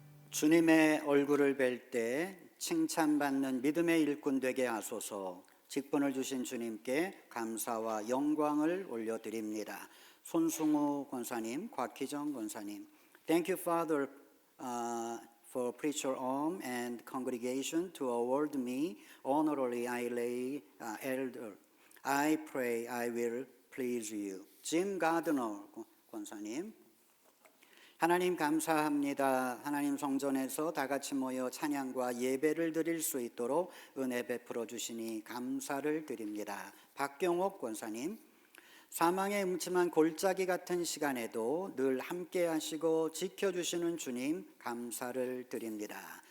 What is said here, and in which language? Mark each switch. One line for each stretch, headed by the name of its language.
Korean: 주님의 얼굴을 뵐 때 칭찬받는 믿음의 일꾼 되게 하소서. 직분을 주신 주님께 감사와 영광을 올려드립니다. 손승우 권사님, 곽희정 권사님.
English: Thank you, Father, for preacher Om and congregation to award me honorably I lay elder. I pray I will please you. Jim Gardner 권사님.
Korean: 하나님 감사합니다. 하나님 성전에서 다 같이 모여 찬양과 예배를 드릴 수 있도록 은혜 베풀어 주시니 감사를 드립니다. 박경옥 권사님. 사망의 음침한 골짜기 같은 시간에도 늘 함께 하시고 지켜주시는 주님 감사를 드립니다.